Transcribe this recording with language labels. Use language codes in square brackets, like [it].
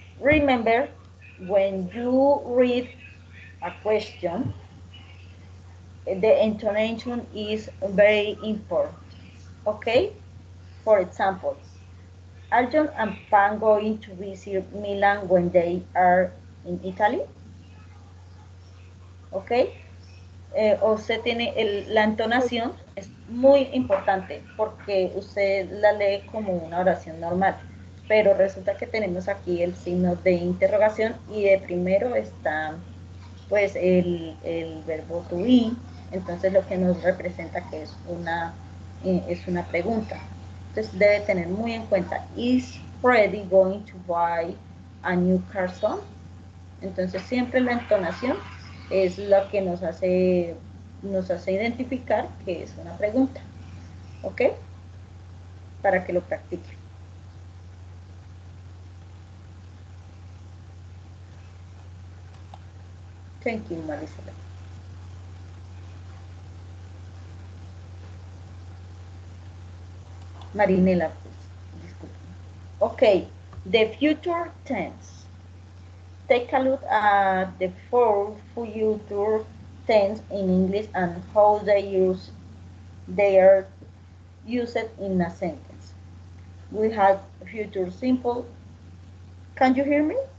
[en] Remember, when you read a question, the intonation is very important. Okay? For example, are John and Pan going to visit Milan when they are in Italy? ¿Ok? [es] Usted tiene la entonación, es muy importante porque usted la lee como una oración normal, pero resulta que tenemos aquí el signo de interrogación y de primero está pues el verbo to be, entonces lo que nos representa que es una pregunta. Entonces debe tener muy en cuenta, [en] is Freddy going to buy a new car soon? [es] Entonces siempre la entonación es lo que nos hace identificar que es una pregunta. ¿Ok? Para que lo practique. [en] Thank you, Marisela. [es] Marinela, pues, disculpe. [en] Okay, the future tense. Take a look at the four future tense in English and how they are used in a sentence. We have future simple. Can you hear me?